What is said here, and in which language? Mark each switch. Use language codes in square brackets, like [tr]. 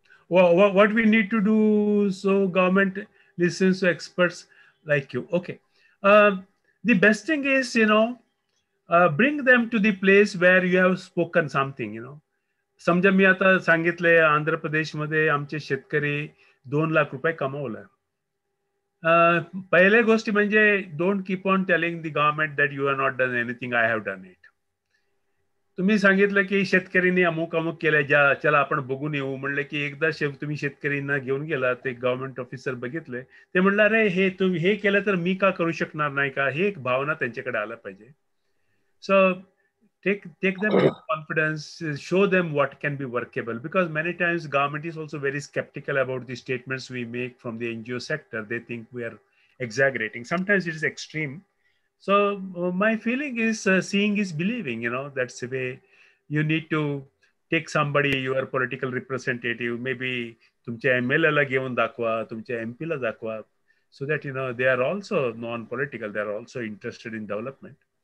[en] What we need to do so government listens to experts like you. Okay. The best thing is, bring them to the place where you have spoken something, [mr] समजा मी आता सांगितलंय आंध्र प्रदेशमध्ये आमचे शेतकरी 2 लाख रुपये कमवलं. पहिल्या गोष्टी म्हणजे [en] Don't keep on telling the government that you are not done anything, I have done it. [mr] तुम्ही सांगितलं की शेतकऱ्यांनी अमुक केलं, चला आपण बघून येऊ. म्हणलं की एकदा तुम्ही शेतकऱ्यांना घेऊन गेला, ते गव्हर्नमेंट ऑफिसर बघितले, ते म्हणलं अरे हे तुम्ही हे केलं तर मी का करू शकणार नाही का, हे एक भावना त्यांच्याकडे आला पाहिजे. [en] So take them with confidence, show them what can be workable, because many times government is also very skeptical about the statements we make from the NGO sector. They think we are exaggerating. Sometimes it is extreme. So my feeling is seeing is believing, that's the way you need to take somebody, your political representative, maybe [mr] तुमच्या MLA ला घेऊन दाखवा, तुमच्या MP ला दाखवा, [en] so that they are also non-political, they are also interested in development.